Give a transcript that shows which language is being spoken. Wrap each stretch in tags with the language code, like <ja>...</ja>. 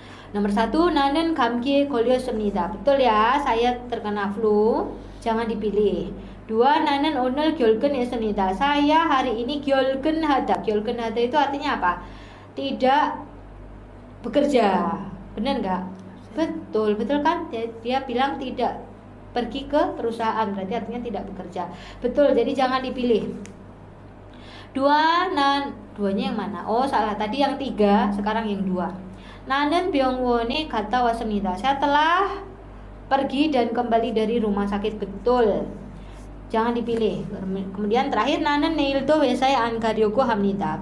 <id>Nomor 1,</id> <ko>nanen 감기에 걸렸습니다.</ko> <id>Betul ya, saya terkena flu. Jangan dipilih.</id> <ko>2, nanen 오늘 결근했습니다.</ko> <id>Saya hari ini</id> <ko>결근하다. 결근하다</ko> <id>itu artinya apa? Tidak bekerja. Benar nggak? Betul, betul kan? Dia bilang tidak pergi ke perusahaan, berarti artinya tidak bekerja. Betul, jadi jangan dipilih. 2, duanya yang mana? Oh, salah. Tadi yang 3, sekarang yang 2.</id> <ko>나는 병원에 갔다 왔습니다.</ko> <id>Saya telah pergi dan kembali dari rumah sakit. Betul. Jangan dipilih. Kemudian terakhir,</id> <ko>나는 내일도 회사에 안 가려고 합니다.</ko>